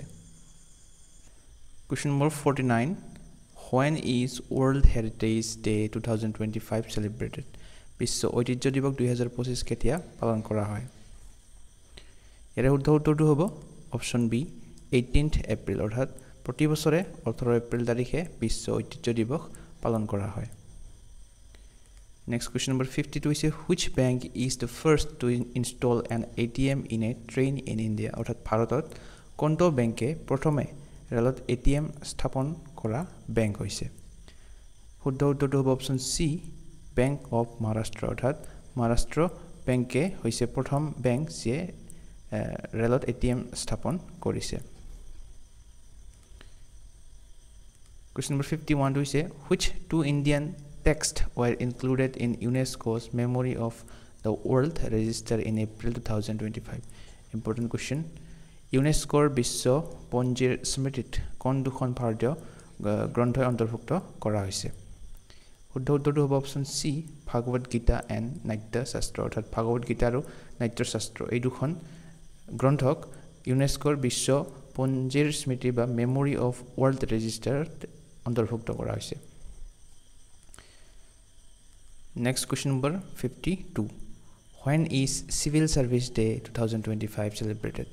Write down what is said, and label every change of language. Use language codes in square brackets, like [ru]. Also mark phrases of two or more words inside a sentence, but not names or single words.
[en] Question number 49 When is World Heritage Day 2025 celebrated [as] বিশ্ব ঐতিহ্য দিৱস 2025 কেতিয়া পালন কৰা হয় ইয়াৰে শুদ্ধ উত্তৰটো হ'ব [en] option B [as] 18th এপ্ৰিল অৰ্থাৎ প্ৰতি বছৰে 18 এপ্ৰিল তাৰিখে বিশ্ব ঐতিহ্য দিৱস পালন কৰা হয় [en] Next question number 52 is which bank is the first to install an ATM in a train in India [as] অৰ্থাৎ ভাৰতত কোনটো বেংকে প্ৰথমে ৰেলত ATM স্থাপন কৰা বেংক হৈছে শুদ্ধ উত্তৰটো হ'ব [en] option C Bank of Maharashtra [as] অৰ্থাৎ মহাৰাষ্ট্ৰ বেংকে হৈছে প্ৰথম বেংক যিয়ে ৰেলত ATM স্থাপন কৰিছে [en] Question number 51 is which two Indian texts were included in UNESCO's Memory of the World Register in April 2025 Important question [as] UNESCOৰ বিশ্ব পঞ্জীৰ স্মৃতিত কোন দুখন ভাৰতীয় গ্ৰন্থই অন্তৰ্ভুক্ত কৰা হৈছে শুদ্ধ উত্তৰটো হ'ব [en] option C [as] ভাগৱত গীতা এণ্ড নাট্য শাস্ত্ৰ অৰ্থাৎ ভাগৱত গীতা আৰু নাট্য শাস্ত্ৰ এই দুখন গ্ৰন্থক ইউনেস্কোৰ বিশ্ব পঞ্জীৰ স্মৃতি বা মেমৰি অফ ৱৰ্ল্ড ৰেজিষ্টাৰত অন্তৰ্ভুক্ত কৰা হৈছে [en] next question number 52 When is Civil Service Day 2025 celebrated?